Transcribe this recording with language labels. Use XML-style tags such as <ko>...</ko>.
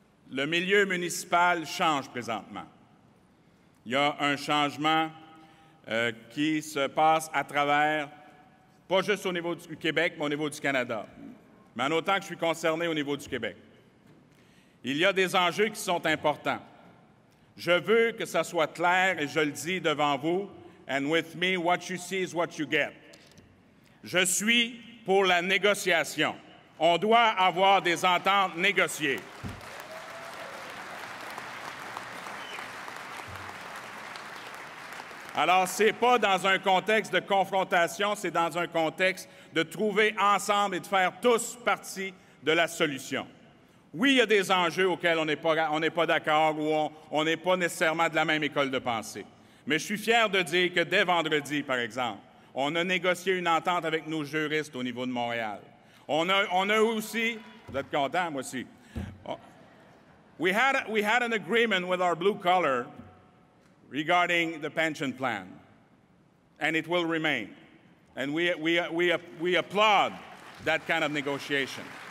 <fr>Le milieu municipal change présentement. Il y a un changement qui se passe à travers, pas juste au niveau du Québec, mais au niveau du Canada. Mais en autant que je suis concerné au niveau du Québec. Il y a des enjeux qui sont importants. Je veux que ça soit clair et je le dis devant vous.</fr> <en>And with me, what you see is what you get.</en> <fr>Je suis pour la négociation. On doit avoir des ententes négociées. Alors, ce n'est pas dans un contexte de confrontation, c'est dans un contexte de trouver ensemble et de faire tous partie de la solution. Oui, il y a des enjeux auxquels on n'est pas d'accord ou on n'est pas nécessairement de la même école de pensée. Mais je suis fier de dire que dès vendredi, par exemple, on a négocié une entente avec nos juristes au niveau de Montréal. On a aussi, vous êtes contents, moi aussi.</fr> <en>We had an agreement with our blue collar regarding the pension plan, and it will remain. And we applaud that kind of negotiation.</en>